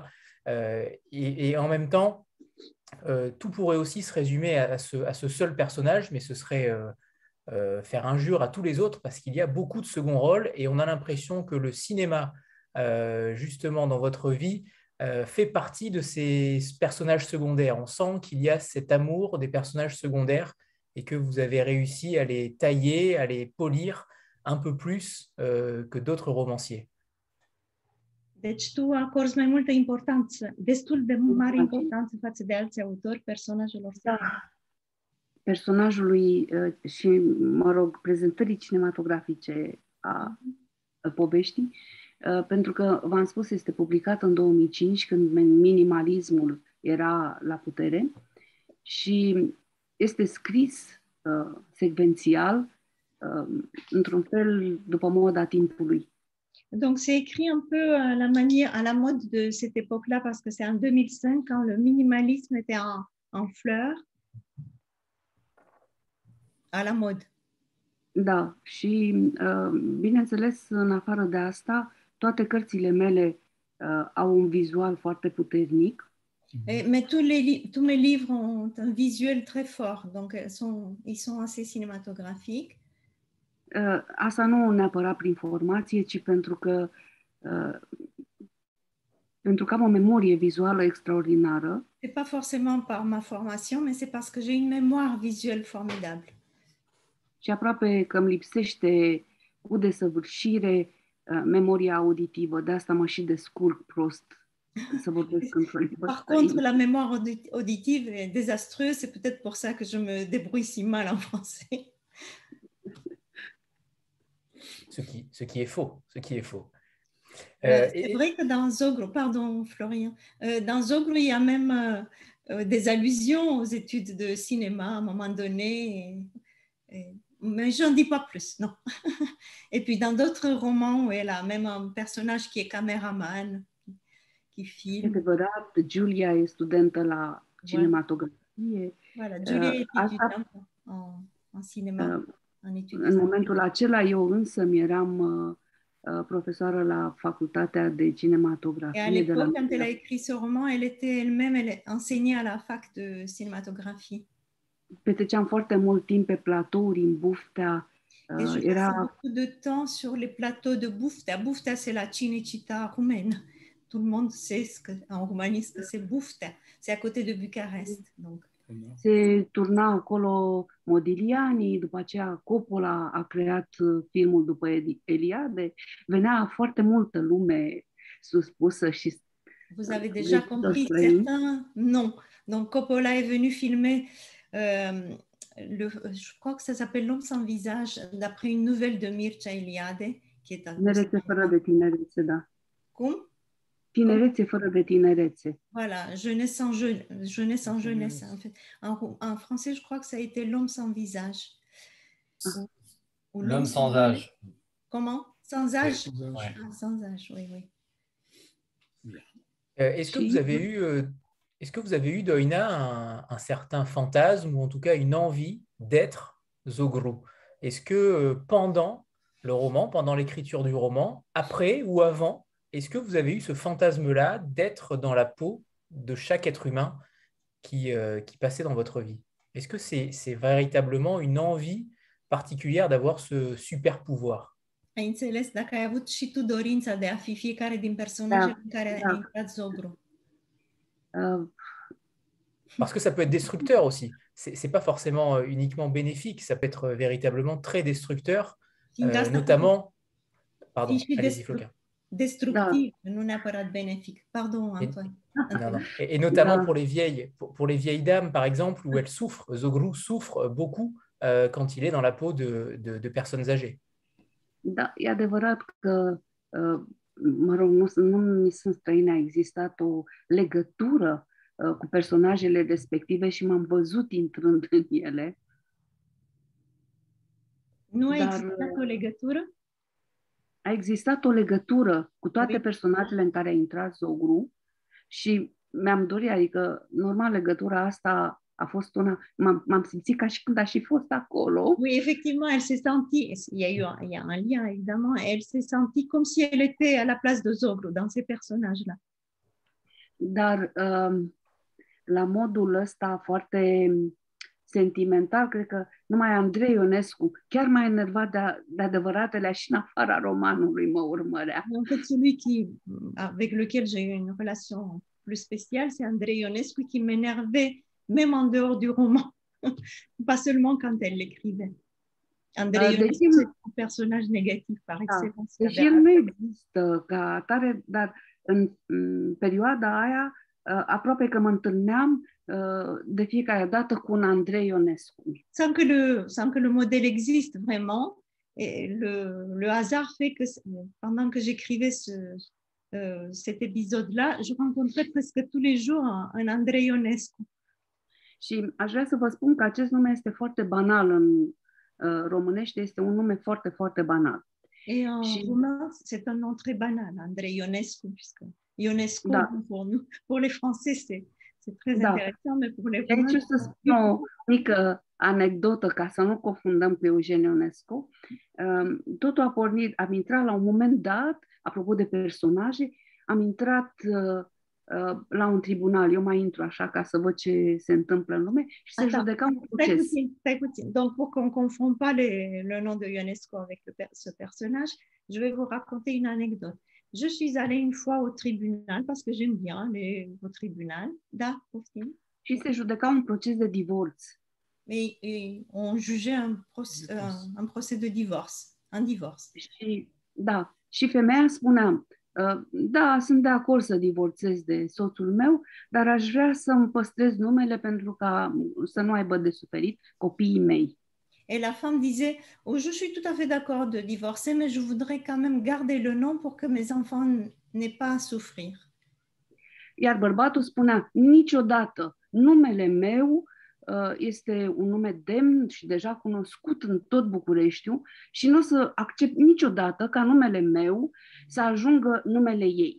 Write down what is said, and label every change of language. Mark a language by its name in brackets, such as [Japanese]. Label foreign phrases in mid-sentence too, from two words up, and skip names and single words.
[French] Et en même temps, tout pourrait aussi se résumer à ce seul personnage, mais ce serait faire injure à tous les autres parce qu'il y a beaucoup de second rôles et on a l'impression que le cinéma, justement, dans votre vie, fait partie de ces personnages secondaires. On sent qu'il y a cet amour des personnages secondaires et que vous avez réussi à les tailler, à les polir un peu plus que d'autres romanciers. [Romanian] Deci tu acorzi mai multă importanță, destul de mare importanță față de alți autori personajelor. Da. Personajului și, mă rog, prezentării cinematografice a poveștii, pentru că, v-am spus, este publicat în 2005, când minimalismul era la putere și este scris secvențial, într-un fel după moda timpului. [French] Donc c'est écrit un peu à la mode de cette époque-là, parce que c'est en 2005 quand le minimalisme était en fleurs, à la mode. [Romanian] Da, și bineînțeles, în afară de asta, toate cărțile mele au un vizual foarte puternic. [French] Mais tous mes livres ont un visuel très fort, donc ils sont assez cinématographiques. [Romanian] Asta nu neapărat prin formație, ci pentru că am o memorie vizuală extraordinară. [French] C'est pas forcément par ma formation, mais c'est parce que j'ai une mémoire visuelle formidable. [Romanian] Și aproape că îmi lipsește cu desăvârșire memoria auditivă, de asta mă și descurc prost să vorbesc într-o limbă [French] Par contre, [Romanian] străină. [French] la mémoire auditive est désastreuse. C'est peut-être pour ça que je me débrouille si mal en français. Ce qui est faux. Ce qui est faux. C'est vrai que dans Zogro, pardon Florian, dans Zogro, il y a même des allusions aux études de cinéma à un moment donné, mais je n'en dis pas plus, non. Et puis dans d'autres romans, elle a même un personnage qui est caméraman, qui [Romanian] E [French] filme. [Romanian] adevărat, Julia e studentă la cinematografie. [French] Voilà, Julia est [Romanian] Asta, [French] étudiante en cinéma, en études de [Romanian] în [French] cinéma. [Romanian] momentul acela, eu însă eram profesoară la facultatea de [French] Et à [Romanian] cinematografie de la [French] l'époque, quand elle a écrit ce roman, elle était elle-même, elle enseignait à la fac de cinématographie. [Romanian] Petreceam foarte mult timp pe platouri în Buftea. [French] Et je passais [Romanian] Era [French] beaucoup de temps sur les plateaux de Buftea. Buftea, c'est la Cinecittà roumaine. Tout le monde sait en Roumanie ce que c'est Buftea. C'est à côté de Bucarest. Donc. [Romanian] se turna acolo Modigliani, după aceea Coppola a creat filmul după Eliade. Venea foarte multă lume suspusă și [French] Vous avez déjà compris, certains, non. Donc Coppola est venu filmer, je crois que ça s'appelle L'homme sans visage, d'après une nouvelle de Mircea Eliade, qui est un... [Romanian] Tinerețe fără de tinerețe, da. Cum? Tinerețe fără de tinerețe. [French] Voilà, jeunesse sans jeunesse. En fait. En français, je crois que ça a été L'homme sans visage. Ou L'homme sans âge. Comment? Sans âge? Oui. Ouais. Ah, sans âge, oui, oui. Est-ce que vous avez eu, Doina, un certain fantasme ou en tout cas une envie d'être Zogro? Est-ce que pendant le roman, pendant l'écriture du roman, après ou avant, est-ce que vous avez eu ce fantasme-là d'être dans la peau de chaque être humain qui passait dans votre vie? Est-ce que c'est véritablement une envie particulière d'avoir ce super pouvoir? [Romanian] Ai înțeles dacă ai avut și tu dorința de a fi fiecare din personajele în care a intrat Zogro? [French] Parce que ça peut être destructeur aussi. C'est pas forcément uniquement bénéfique, ça peut être véritablement très destructeur, notamment... Pardon, allez-y, Floca. [Romanian] Destructif, nu neapărat bénéfique. Pardon, Antoine. [French] Non. Et notamment pour les vieilles dames, par exemple, où elles souffrent. Zogru souffre beaucoup quand il est dans la peau de personnes âgées. [Romanian] Da, e adevărat că, mă rog, nu mi sunt străine, a existat o legătură cu personajele respective și m-am văzut intrând în ele. Nu a existat o legătură? A existat o legătură cu toate personajele în care a intrat Zogru și mi-am dorit, adică, normal, legătura asta a fost una, m-am simțit ca și când a și fost acolo. [French] Oui, effectivement, elle s'est sentie, il y a un lien évidemment, elle s'est sentie comme si elle était à la place de Zogru dans ces personnages-là. [Romanian] Dar la modul ăsta foarte sentimental, cred că numai Andrei Ionescu, chiar mai enervat de adevăratele și în afara romanului, mă urmărea. [French] En fait, celui avec lequel j'ai eu une relation plus spéciale, c'est Andrei Ionescu qui m'énervait même en dehors du roman, pas seulement quand elle l'écrivait. Andrei Ionescu, c'est un personnage négatif par excellence. [Romanian] Deci el nu există ca atare, dar în perioada aia aproape că mă întâlneam de fiecare dată cu un Andrei Ionescu. [French] Sans que le modèle existe vraiment, et le hasard fait que pendant que j'écrivais cet épisode-là, je rencontrais presque tous les jours un Andrei Ionescu. [Romanian] Și aș vrea să vă spun că acest nume este foarte banal în românește, este un nume foarte, foarte banal. [French] Et en roumain, c'est un nom très banal, Andrei Ionescu, puisque Ionescu, pour les Français, c'est très intéressant, mais pour les Roumains... [Romanian] Aici să spun o mică anecdotă, ca să nu confundăm cu Eugen Ionescu. Totul a pornit, am intrat la un moment dat, apropo de personaje, am intrat la un tribunal, eu mai intru așa ca să văd ce se întâmplă în lume și se judeca un proces. Stai puțin. [French] Donc, pour qu'on ne confonde pas le nom de Ionescu avec ce personnage, je vais vous raconter une anecdote. Je suis allée une fois au tribunal parce que j'aime bien aller au tribunal. [Romanian] Da, poftim. Și se judeca un proces de divorț. [French] Et on jugeait un procès de divorce, un divorce. [Romanian] Și, da, și femeia spunea, Da, sunt de acord să divorțez de soțul meu, dar aș vrea să-mi păstrez numele pentru ca să nu aibă de suferit copiii mei. [French] Et la femme disait, oh, je suis tout à fait d'accord de divorcer, mais je voudrais quand même garder le nom pour que mes enfants n'aient pas à souffrir. [Romanian] Iar bărbatul spunea, niciodată numele meu este un nume demn și deja cunoscut în tot Bucureștiul și nu o să accept niciodată ca numele meu să ajungă numele ei.